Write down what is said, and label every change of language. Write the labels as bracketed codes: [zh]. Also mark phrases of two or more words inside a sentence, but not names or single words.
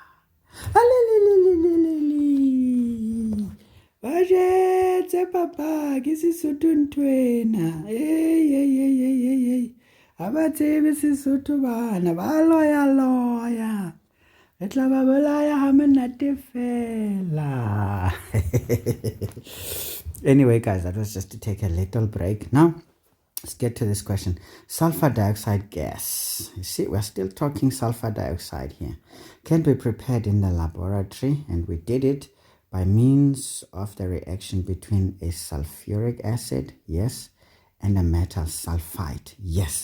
[st] Ba jetse papa ke Sesotho nthwena. Ha ba tsebe Sesotho bana ba loya. Re tla ba bolaya ha monate fela. [en] Anyway, guys, that was just to take a little break. Now, let's get to this question. Sulfur dioxide gas. You see, we're still talking sulfur dioxide here. Can be prepared in the laboratory, and we did it by means of the reaction between a sulfuric acid, yes, and a metal sulfide, yes.